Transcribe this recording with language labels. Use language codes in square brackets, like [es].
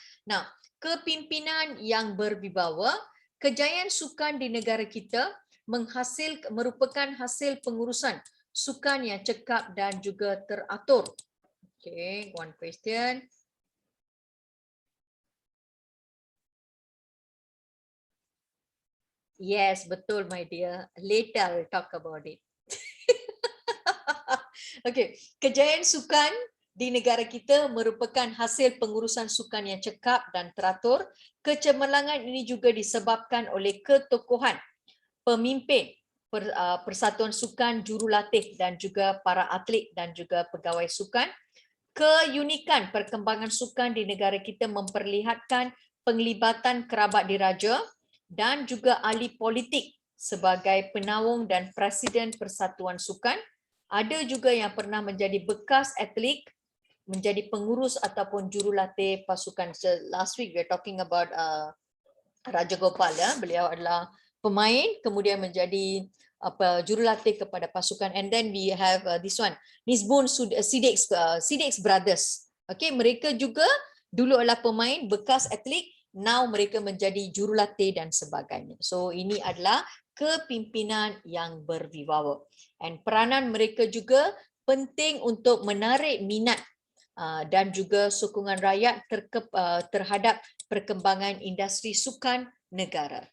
[ms] Nah, kepimpinan yang berwibawa, kejayaan sukan di negara kita merupakan hasil pengurusan sukan yang cekap dan juga teratur. [en] Okay, one question. Yes, [ms] betul, [en] my dear. Later I will talk about it. [ms] Okay, kejayaan sukan di negara kita merupakan hasil pengurusan sukan yang cekap dan teratur. Kecemerlangan ini juga disebabkan oleh ketokohan pemimpin Persatuan Sukan, jurulatih dan juga para atlet dan juga pegawai sukan. Keunikan perkembangan sukan di negara kita memperlihatkan penglibatan kerabat diraja dan juga ahli politik sebagai penaung dan presiden Persatuan Sukan. Ada juga yang pernah menjadi bekas atlet, menjadi pengurus ataupun jurulatih pasukan. [en] So, last week we are talking about Raja Gopal, ya. [ms] Beliau adalah pemain kemudian menjadi jurulatih kepada pasukan. [en] And then we have this one, Nisbun Siddiq brothers. [ms] Okay, mereka juga dulu adalah pemain, bekas atlet, [en] now [ms] mereka menjadi jurulatih dan sebagainya. So ini adalah kepimpinan yang berwibawa. And peranan mereka juga penting untuk menarik minat dan juga sokongan rakyat terhadap perkembangan industri sukan negara.